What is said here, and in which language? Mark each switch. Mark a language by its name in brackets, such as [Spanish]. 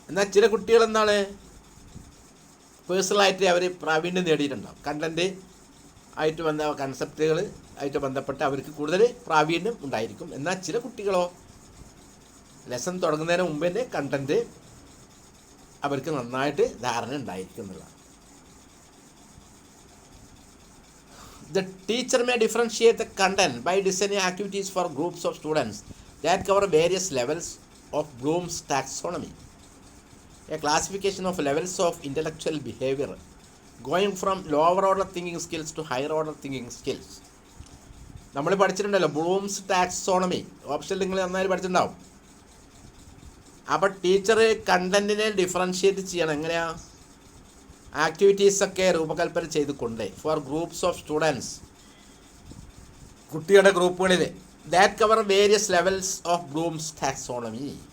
[Malayalam] എന്നാൽ ചില കുട്ടികൾ എന്താണ് പേഴ്സണലായിട്ട് അവർ പ്രാവീണ്യം നേടിയിട്ടുണ്ടാവും. കണ്ടൻറ്റ് ആയിട്ട് കൺസെപ്റ്റുകൾ ആയിട്ട് ബന്ധപ്പെട്ട് അവർക്ക് കൂടുതൽ പ്രാവീണ്യം ഉണ്ടായിരിക്കും. എന്നാൽ ചില കുട്ടികളോ ലെസൺ തുടങ്ങുന്നതിന് മുമ്പ് തന്നെ കണ്ടൻറ്റ് അവർക്ക് നന്നായിട്ട് ധാരണ ഉണ്ടായിരിക്കും എന്നുള്ളതാണ്. [English] The teacher may differentiate the content by designing activities for groups of students that cover various levels of Bloom's taxonomy, a classification of levels of intellectual behavior going from lower order thinking skills to higher order thinking skills. [Malayalam] നമ്മൾ പഠിച്ചിട്ടുണ്ടല്ലോ Bloom's taxonomy, option നിങ്ങൾ നന്നായി പഠിച്ചിട്ടുണ്ടാവും. അപ്പോൾ teacher കണ്ടൻറ്റിനെ differentiate ചെയ്യണം. എങ്ങനെയാ? ആക്ടിവിറ്റീസൊക്കെ രൂപകൽപ്പന ചെയ്തുകൊണ്ട് [English] for groups of students, [Malayalam] കുട്ടികളുടെ ഗ്രൂപ്പുകളിൽ, [English] That cover various levels of Bloom's taxonomy.